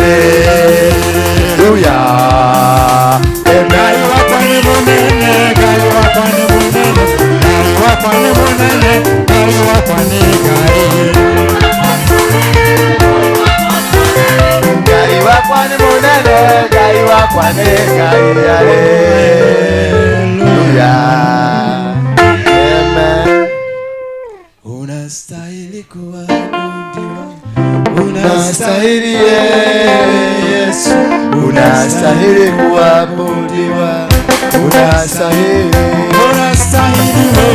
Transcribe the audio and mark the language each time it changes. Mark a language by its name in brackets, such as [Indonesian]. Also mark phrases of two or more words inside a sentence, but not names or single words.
[Kikuyu] Hallelujah. Gai wakwa ni munene, gai wakwa ni munene, gai wakwa ni munene, gai wakwa ni gai. Gai wakwa ni munene, gai wakwa ni gai. Hallelujah. [Swahili] Unastahili kuabudiwa, unastahili Yesu, unastahili kuabudiwa, unastahili, unastahili